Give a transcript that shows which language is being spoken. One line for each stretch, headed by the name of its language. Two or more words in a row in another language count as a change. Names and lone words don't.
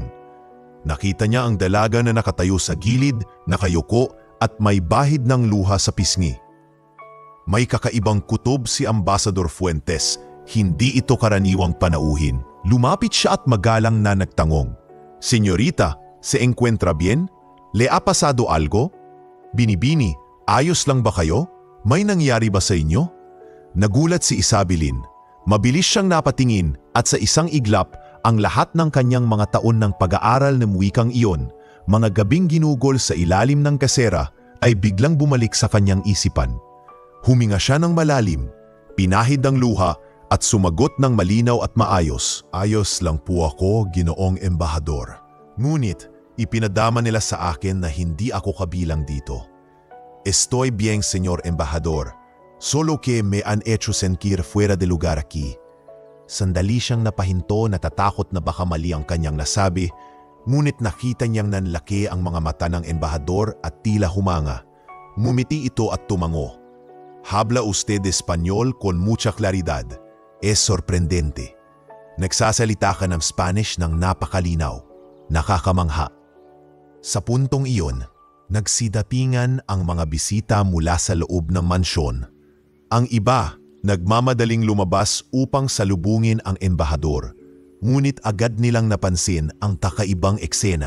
Filipino: Nakita niya ang dalaga na nakatayo sa gilid, nakayuko at may bahid ng luha sa pisngi. May kakaibang kutob si Ambassador Fuentes, hindi ito karaniwang panauhin. Lumapit siya at magalang na nagtangong, "Senyorita,
Spanish: se encuentra bien? Le ha pasado algo?
Filipino: Binibini, ayos lang ba kayo? May nangyari ba sa inyo?" Nagulat si Isabelin. Mabilis siyang napatingin at sa isang iglap ang lahat ng kanyang mga taon ng pag-aaral ng wikang iyon, mga gabing ginugol sa ilalim ng kasera, ay biglang bumalik sa kanyang isipan. Huminga siya ng malalim, pinahid ang luha at sumagot ng malinaw at maayos, "Ayos lang po ako, Ginoong Embahador. Ngunit ipinadama nila sa akin na hindi ako kabilang dito.
Spanish: Estoy bien, Señor Embahador. Solo que me han hecho sentir fuera de lugar aquí."
Filipino: Sandali siyang napahinto, natatakot na baka mali ang kanyang nasabi, ngunit nakita niyang nanlaki ang mga mata ng embahador at tila humanga. Ngumiti ito at tumango.
Spanish: "Habla usted Espanyol con mucha claridad. Es sorprendente."
Filipino: Nagsasalita ka ng Spanish ng napakalinaw. Nakakamangha. Sa puntong iyon, nagsidapingan ang mga bisita mula sa loob ng mansyon. Ang iba, nagmamadaling lumabas upang salubungin ang embahador, ngunit agad nilang napansin ang kakaibang eksena.